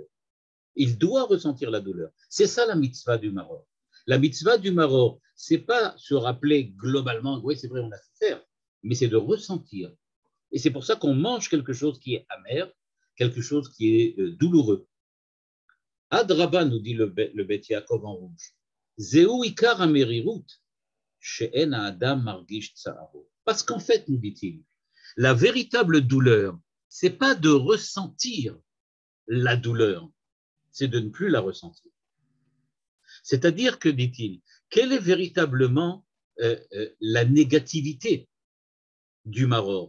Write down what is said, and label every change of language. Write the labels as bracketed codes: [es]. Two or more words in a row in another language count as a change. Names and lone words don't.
[fr] Il doit ressentir la douleur. C'est ça la mitzvah du maror. La mitzvah du maror, c'est pas se rappeler globalement, oui, c'est vrai, on a souffert, mais c'est de ressentir. Et c'est pour ça qu'on mange quelque chose qui est amer, quelque chose qui est douloureux. Adraba, nous dit le Beth Yaakov en rouge. [he] זהו עיקר המרירות שאין אדם מרגיש צערו. [fr] Parce qu'en fait, nous dit-il, la véritable douleur, c'est pas de ressentir la douleur, c'est de ne plus la ressentir. C'est-à-dire que, dit-il, quelle est véritablement la négativité du maror?